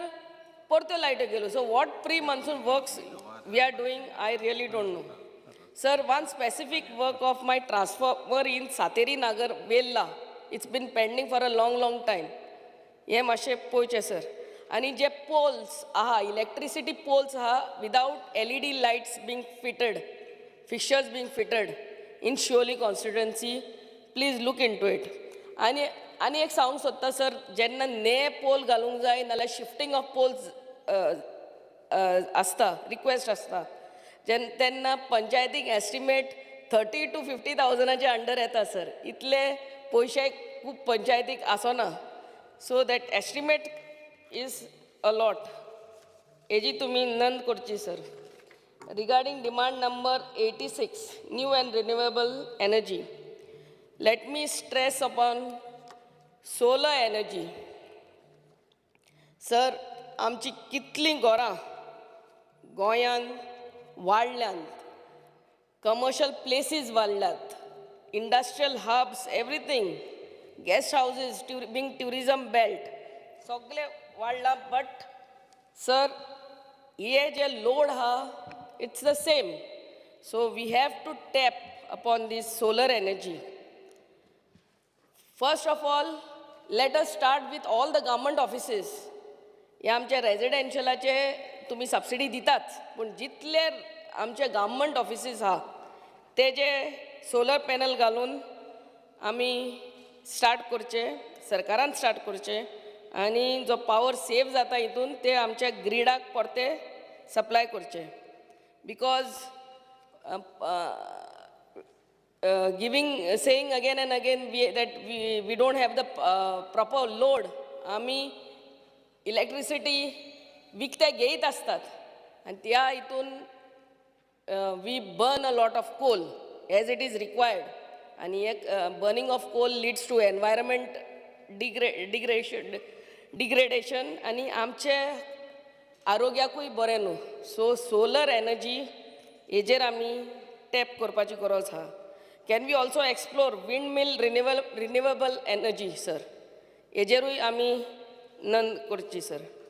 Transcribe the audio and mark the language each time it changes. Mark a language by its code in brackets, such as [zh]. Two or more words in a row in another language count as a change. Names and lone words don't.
[kok] परत्यो लायट्यो गेल्यो [en] so what pre monsoon works we are doing I really don't know Sir, one specific work of my transformer in Sateri Nagar, Vella, it's been pending for a long, long time. [kok] हे मातशें पळोवचें सर. आनी जे पोल्स आहा, [en] electricity poles [kok] आहा, [en] विदाउट LED lights being fitted, fixtures being fitted in Shioli constituency, please look into it. [kok] आनी एक सांगूंक सोदता सर, जेन्ना पोल घालूंक जाय नाल्यार [en] shifting of poles [kok] आसता, रिक्वेस्ट आसता, तेन्ना पंचायतीक एस्टिमेट 30 to 50,000 अंडर येता सर. इतले पयशे खूब पंचायतीक आसना. [en] So that estimate is a lot. [kok] हेजी तुमी नोंद करची सर. [en] Regarding demand number 86, new and renewable energy. Let me stress upon solar energy. Sir, [kok] आमची कितली घरां गोंयान वाडल्यात, [en] commercial places वाडल्यात, industrial hubs, everything. Guest houses, being tourism belt, [kok] सगळे वाडला. [en] But sir, [kok] हे जे [en] load ha, it's the same. So we have to tap upon this solar energy. First of all, let us start with all the government offices. [kok] हे आमचे रेजिडेन्शियलाचे तुम्ही सबसिडी दितात, पण जितले आमचे [en] government offices [kok] हा तेजे [en] solar panel [kok] घालून आमी स्टार्ट करचे, सरकारान स्टार्ट करचे, आणि जो [en] power save [kok] जाता हितून ते आमच्या ग्रिडाक परते सप्लाय करचे. [en] बिकॉज saying again and again that we don't have the proper load. [kok] आमी इलेक्ट्रिसिटी विकते घेयत असतात, आणि त्या हितून [en] we burn a lot of coal as it is required. [kok] आणि एक [en] burning of coal leads to environment degradation [kok] आणि आमचे आरोग्याकूय बरें न्हू. सो [en] solar energy [kok] हेजेर आमी टॅप करपाची गरज आहा. [en] can we also explore wind mill renewable energy सर, [kok] हेजेरूय आमी नोंद करची सर.